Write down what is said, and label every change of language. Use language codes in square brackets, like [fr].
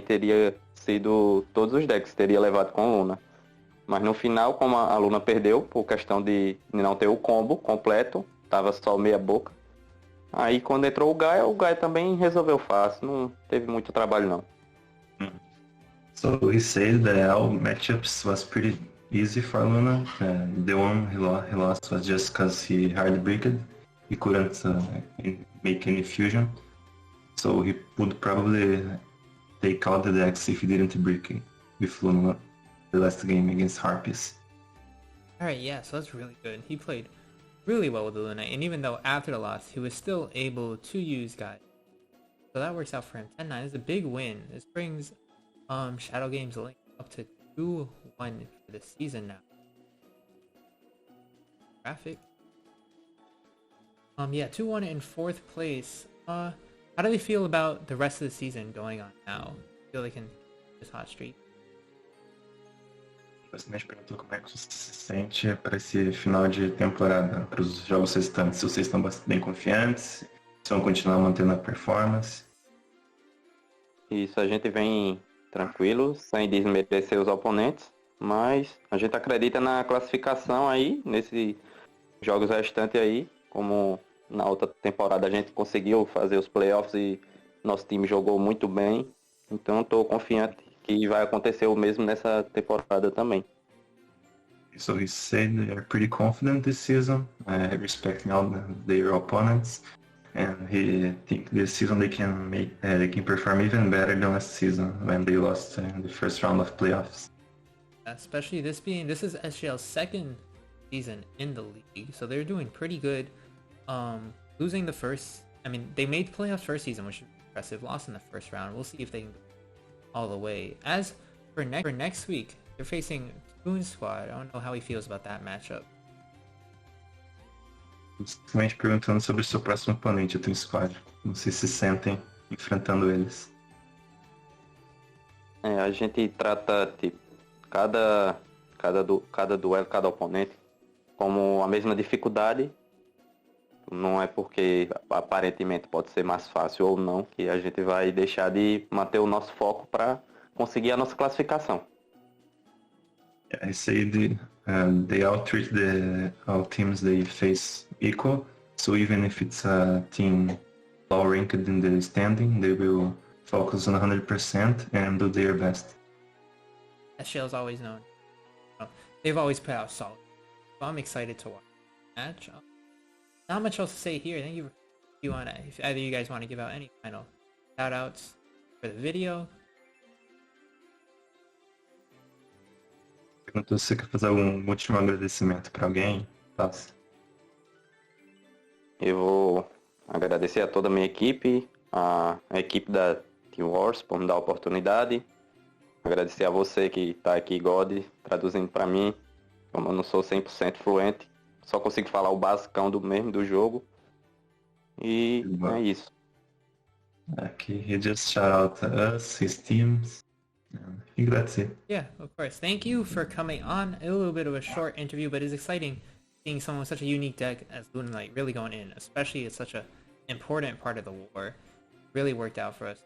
[pt] Teria sido todos os decks, teria levado com Luna. Mas no final, como a Luna perdeu, por questão de não ter o combo completo, tava só meia boca. Aí quando entrou o Gaia também resolveu fácil, não teve muito trabalho não. [en] So he said that all matchups was pretty easy for Luna. The one he lost was just because he hard bricked. He couldn't make any fusion. So he would probably take out the decks if he didn't brick with Luna the last game against Harpies. Alright, yeah, so that's really good. He played really well with the Luna, and even though after the loss, he was still able to use Gaia. So that works out for him. 10-9 is a big win. This brings Shadow Games Link up to 2-1 for the season now. Graphic. Yeah, 2-1 in 4th place. How do they feel about the rest of the season going on now? Feel they can this hot streak? [pt] Basicamente perguntou como é que você se sente para esse final de temporada, para os jogos restantes, se vocês estão bem confiantes, se vão continuar mantendo a performance. Isso, a gente vem tranquilo, sem desmerecer os oponentes, mas a gente acredita na classificação aí, nesses jogos restantes aí, como na outra temporada a gente conseguiu fazer os playoffs e nosso time jogou muito bem, então estou confiante que vai acontecer o mesmo nessa temporada também. [en] So he said they are pretty confident this season, respecting all their opponents, and he think this season they can perform even better than last season when they lost in the first round of playoffs. Especially this is SGL's 2nd season in the league, so they're doing pretty good. Losing the first, they made playoffs first season, which is impressive. Lost in the first round. We'll see if they can go all the way. As for next week, they're facing Toon Squad. I don't know how he feels about that matchup. [pt] Simplesmente perguntando sobre o seu próximo oponente, o Twin Squad. Não sei se sentem enfrentando eles. a gente trata tipo, cada duelo, cada oponente como a mesma dificuldade. Não é porque aparentemente pode ser mais fácil ou não que a gente vai deixar de manter o nosso foco para conseguir a nossa classificação. [en] I say they all treat all teams they face equal. So even if it's a team low ranked in the standing, they will focus on 100% and do their best. SGL's always known. They've always put out solid. So I'm excited to watch the match. Not much else to say here. Thank you. If either you guys want to give out any final shout outs for the video. [pt] Perguntou se você quer fazer algum último agradecimento para alguém. Faça. Eu vou agradecer a toda a minha equipe, a equipe da Team Wars por me dar a oportunidade. Agradecer a você que está aqui, God, traduzindo para mim. Como eu não sou 100% fluente, só consigo falar o basicão do jogo. E é isso. [en] Aqui, he just shout out to us, his teams. And that's it. Yeah, of course. Thank you for coming on. A little bit of a short interview, but it's exciting seeing someone with such a unique deck as Lunalight really going in, especially it's such a important part of the war. Really worked out for us.